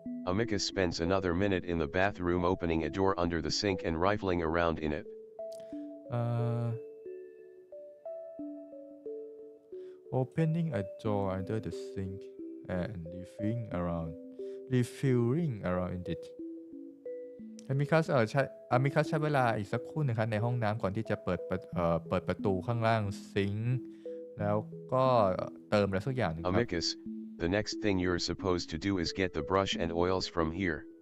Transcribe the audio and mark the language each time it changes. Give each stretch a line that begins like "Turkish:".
English: Amicus spends another minute in the bathroom opening a door under the sink and rifling around in it. Opening a door under the sink and refilling around in it
Thai: อามิคัสใช้เวลาอีกสักครู่นะครับในห้องน้ำก่อนที่จะเปิดประตูข้างล่างซิงค์แล้วก็เติมอะไรสักอย่างนึงครับ
English: Amicus, the next thing you're supposed to do is get the brush and oils from here.